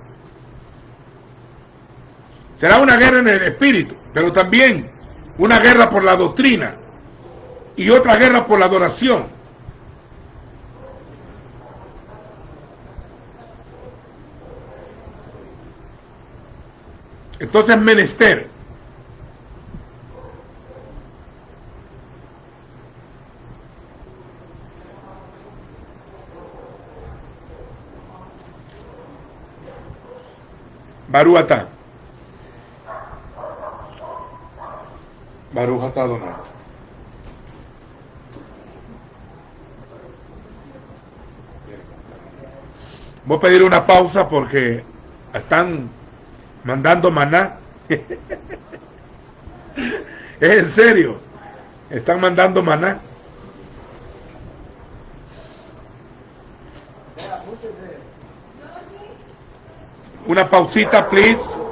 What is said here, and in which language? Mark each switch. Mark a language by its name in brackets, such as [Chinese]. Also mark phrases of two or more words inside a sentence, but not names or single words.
[Spanish] Será una guerra en el espíritu, pero también una guerra por la doctrina y otra guerra por la adoración. Entonces, menester [Hebrew] ברוך אתה. ברוך אתה אדוני. [Spanish] Voy a pedir una pausa porque están mandando maná. Es en serio. Están mandando maná. Una pausita, please.